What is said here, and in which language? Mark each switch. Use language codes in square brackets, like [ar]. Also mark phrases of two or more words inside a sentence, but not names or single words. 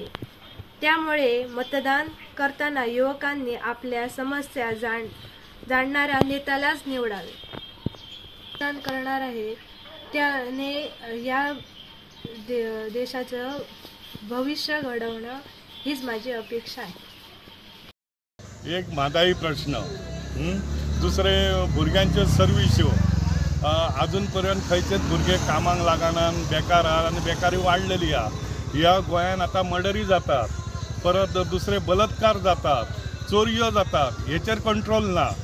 [mr] त्यामुळे मतदान करताना युवकांनी आपल्या समस्या जाणणाऱ्या नेत्यालाच निवडावे. मतदान करणार आहे त्याने या देशाचं भविष्य घडवणं हीच माझी अपेक्षा आहे. [kok] एक म्हादाई प्रश्न दुसरे भुरग्यांच्यो सर्विस्यो अजून पर्यंत खंयचेच भुरगे कामाक लागना बेकार आहा आनी बेकारी वाडलेली आहा. ह्या गोंयान आतां मर्डरी जातात परत दुसरे बलात्कार जातात चोरयो जातात हेचेर कंट्रोल ना.